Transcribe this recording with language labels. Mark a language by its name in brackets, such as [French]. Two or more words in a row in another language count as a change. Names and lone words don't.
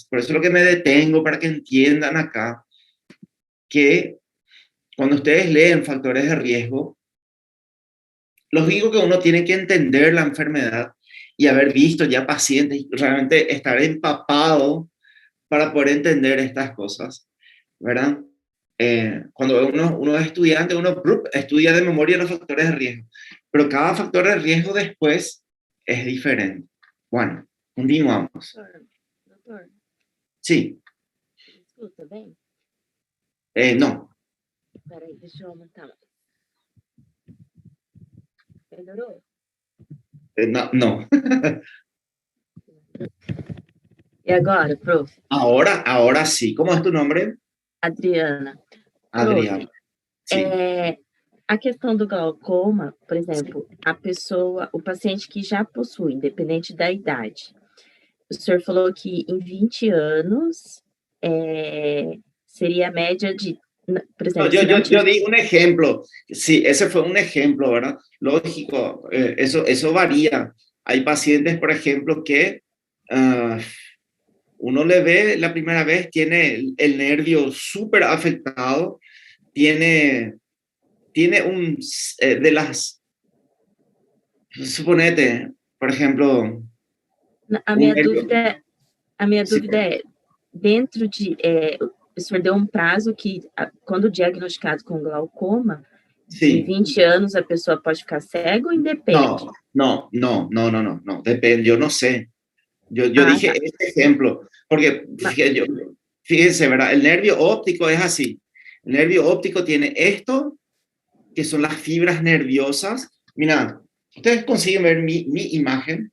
[Spanish] Por eso es lo que me detengo para que entiendan acá que cuando ustedes leen factores de riesgo, lógico que uno tiene que entender la enfermedad y haber visto ya pacientes y realmente estar empapado para poder entender estas cosas, ¿verdad? Cuando uno es estudiante, uno estudia de memoria los factores de riesgo, pero cada factor de riesgo después es diferente. Bueno, continuamos. [Portuguese] Doutor, [Spanish] Sí. [Portuguese] escuta bem? [Spanish] No. [Portuguese] Peraí, deixa eu aumentar mais. Melhorou? [Spanish] No. [Portuguese] E agora, prof? [Spanish] Ahora sí. ¿Cómo es tu nombre? Adriana. Adriana. [Portuguese] Prof, [Spanish] Sí. [Portuguese] a questão do glaucoma, por exemplo, o paciente que já possui, independente da idade, o senhor falou que em 20 anos seria a média de, por exemplo... [Spanish] Yo di un ejemplo. Sí, ese fue un ejemplo, ¿verdad? Lógico, eso varía. Hay pacientes, por ejemplo, que uno le ve la primera vez, tiene el nervio súper afectado, tiene de las, suponete, por ejemplo... [Portuguese] A minha dúvida é, dentro de... o senhor deu prazo que, quando diagnosticado com glaucoma, em 20 anos a pessoa pode ficar cega ou independe? [Spanish] No, depende, yo no sé. Yo Ah, dije este ejemplo, porque fíjense, ¿verdad? El nervio óptico es así. El nervio óptico tiene esto, que son las fibras nerviosas. Mira, ustedes consiguen ver mi imagen.